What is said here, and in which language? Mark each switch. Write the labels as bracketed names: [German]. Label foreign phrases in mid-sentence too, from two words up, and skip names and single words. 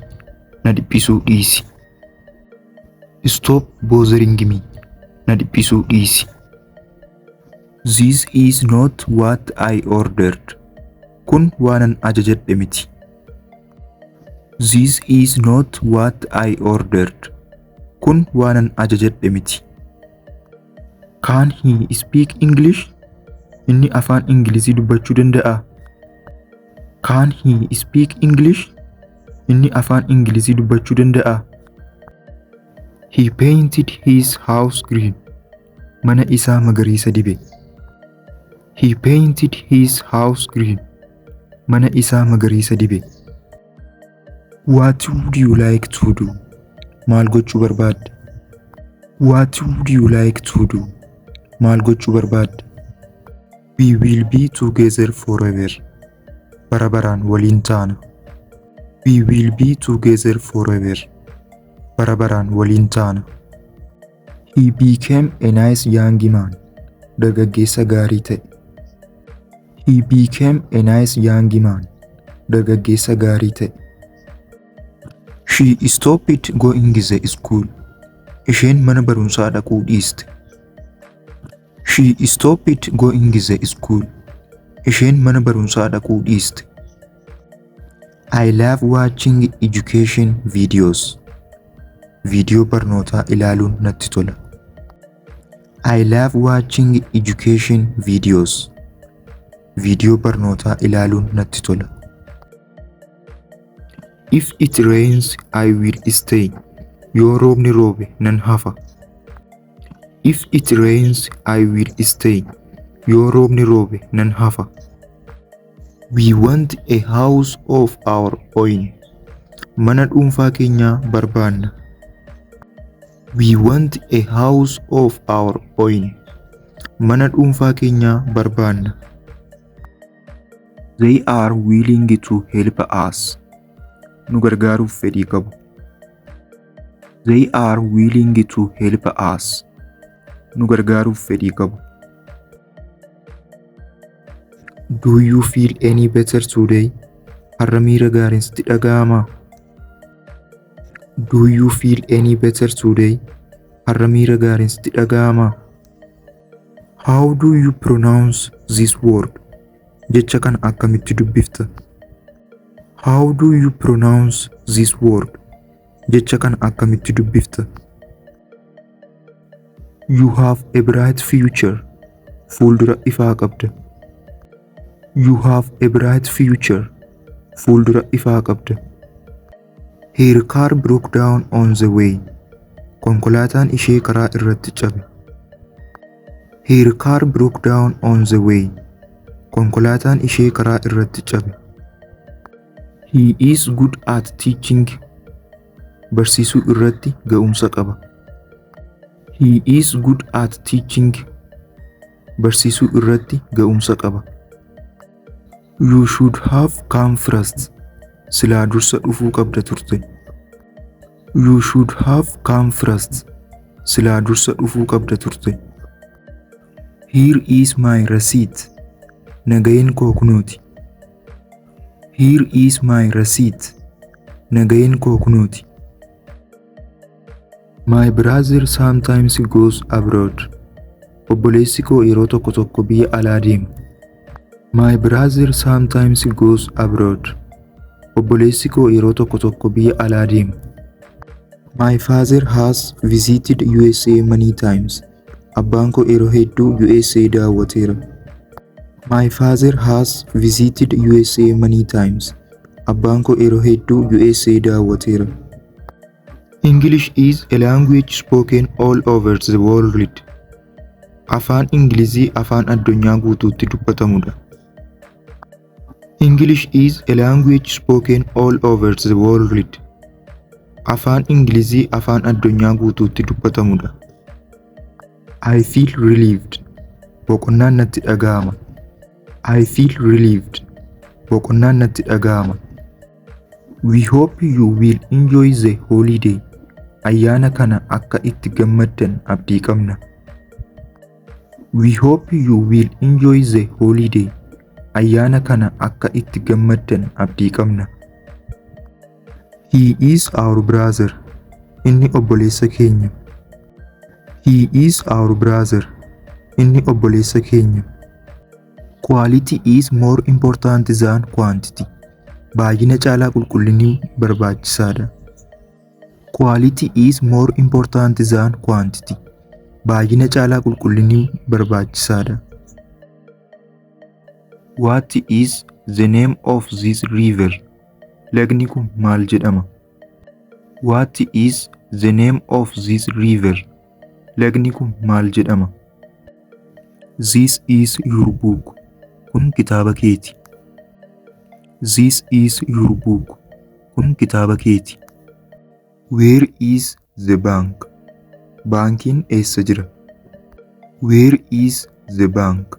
[Oromo] Na dhiphisuu dhiisi. [English] Stop bothering me. [Oromo] Na dhiphisuu dhiisi. [English] This is not what I ordered. [Oromo] Kun waanan ajajadhe miti. [English] This is not what I ordered. [Oromo] Kun waanan ajajadhe miti. [English] Can he speak English? [Oromo] Inni afaan Ingilizii dubbachuu danda'a. [English] Can he speak English? [Oromo] Inni afaan Ingilizii dubbachuu danda'a. [English] He painted his house green. [Oromo] Mana isaa magariisa dibe. [English] He painted his house green. [Oromo] Mana isaa magariisa dibe. [English] What would you like to do? [Oromo] Maal gochuu barbaadda? [English] What would you like to do? [Oromo] Maal gochuu barbaadda? [English] We will be together forever. [Oromo] Bara baraan waliin taana. [English] We will be together forever. [Oromo] Bara baraan waliin taana. [English] He became a nice young man. [Oromo] Dargaggeessa gaarii ta'e. [English] He became a nice young man. [Oromo] Dargaggeessa gaarii ta'e. [English] She stopped going to school. [Oromo] Isheen mana barumsaa dhaquu dhiiste. [English] She stopped going to school. [Oromo] Isheen mana barumsaa dhaquu dhiiste. [English] I love watching education videos. [Oromo] Video barnootaa ilaaluun natti tola. [English] I love watching education videos. [Oromo] Video barnootaa ilaaluun natti tola. [English] If it rains, I will stay. [Oromo] Yoo roobni roobe nan hafa. [English] If it rains, I will stay. [Oromo] Yoo roobni roobe nan hafa. [English] We want a house of our own. [Oromo] Mana dhuunfaa keenyaa barbaanna. [English] We want a house of our own. [Oromo] Mana dhuunfaa keenyaa barbaanna. [English] They are willing to help us. [Oromo] Nu gargaaruuf fedhii qabu. [English] They are willing to help us. [Oromo] Nu gargaaruuf fedhii qabu. [English] Do you feel any better today? [Oromo] Har'a miira gaariin sitti dhaga'amaa? [English] Do you feel any better today? [Oromo] Har'a miira gaariin sitti dhaga'amaa? [English] How do you pronounce this word? [Oromo] Jecha kana akkamitti dubbifta? [English] How do you pronounce this word? [Oromo] Jecha kana akkamitti dubbifta? [English] You have a bright future. [Oromo] fuuldura ifaa qabda. [English] You have a bright future. [Oromo] Fuuldura ifaa qabda. [English] Her car broke down on the way. [Oromo] Konkolaataan ishee karaa irratti cabe. [English] Her car broke down on the way. [Oromo] Konkolaataan ishee karaa irratti cabe. [English] He is good at teaching. [Oromo] Barsiisuu irratti ga'umsa qaba. [English] He is good at teaching. [Oromo] Barsiisuu irratti ga'umsa qaba. [English] You should have come first. [Oromo] Silaa dursa dhufuu qabda turte. [English] You should have come first. [Oromo] Silaa dursa dhufuu qabda turte. [English] Here is my receipt. [Oromo] Nagayeen koo kunooti. [English] Here is my receipt. [Oromo] Nagayeen koo kunooti. [English] My brother sometimes goes abroad. [Oromo] Obboleessi koo yeroo tokko tokko biyya alaa deema. [English] My brother sometimes goes abroad. [Oromo] Obboleessi koo yeroo tokko tokko biyya alaa deema. [English] My father has visited USA many times. [Oromo] Abbaan koo yeroo hedduu USA daawwateera. [English] My father has visited USA many times. [Oromo] Abbaan koo yeroo hedduu USA daawwateera. [English] English is a language spoken all over the world. [Oromo] Afaan Ingilizii afaan addunyaa guutuutti dubbatamudha. [English] English is a language spoken all over the world. [Oromo] Afaan Ingilizii afaan addunyaa guutuutti dubbatamudha. [English] I feel relieved. [Oromo] Boqonnaan natti dhaga'ama. [English] I feel relieved. [Oromo] Boqonnaan natti dhaga'ama. [English] We hope you will enjoy the holiday. [Oromo] Ayyaana kana akka itti gammaddan abdii qabna. [English] We hope you will enjoy the holiday. [Oromo] Ayyaana kana akka itti gammaddan abdii qabna. [English] He is our brother. [Oromo] Inni obboleessa keenya. [English] He is our brother. [Oromo] Inni obboleessa keenya. [English] Quality is more important than quantity. [Oromo] Baay'ina caalaa qulqullinni barbaachisaadha. [English] Quality is more important than quantity. [Oromo] Baay'ina caalaa qulqullinni barbaachisaadha. [English] What is the name of this river? [Oromo] Lagni kun maal jedhama? [English] What is the name of this river? [Oromo] Lagni kun maal jedhama? [English] This is your book. [Oromo] Kun kitaaba keeti. [English] This is your book. [Oromo] Kun kitaaba keeti. [English] Where is the bank? [Oromo] Baankiin eessa jira? [English] Where is the bank?